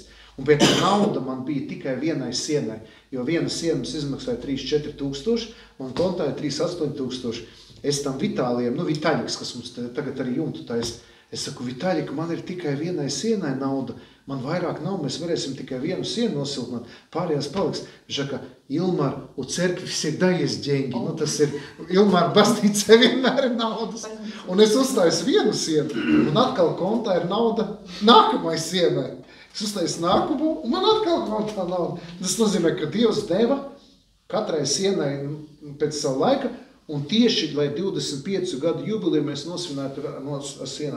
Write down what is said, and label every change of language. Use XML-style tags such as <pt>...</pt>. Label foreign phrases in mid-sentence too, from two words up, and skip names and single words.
<lv>Un pēc tā nauda man bija tikai vienai sienai, jo viena siena mums izmaksāja 3-4 tūkstoši, man kontā ir 3-8 tūkstoši. Es tam Vitālijam, Vitaļiks, kas mums tagad arī jumtu taisa, es saku, Vitaļika, man ir tikai vienai sienai nauda, man vairāk nav, mēs varēsim tikai vienu sienu nosiltināt, pārējās paliks. Viņš saka,</lv> <ru>Ilmar, у церкви всегда есть деньги.</ru> <lv>Tas ir, Ilmar, baznīcē vienmēr ir naudas. Un es uzstāju vienu sienu, un atkal kontā ir nauda nākamai sienai. Es uzstāju nākamo, un man atkal kontā nauda. Tas nozīmē, ka Dievs deva katrai sienai pēc savu laika, un tieši, lai 25 gadu jubiliju mēs nosvinētu ar sienām.</lv>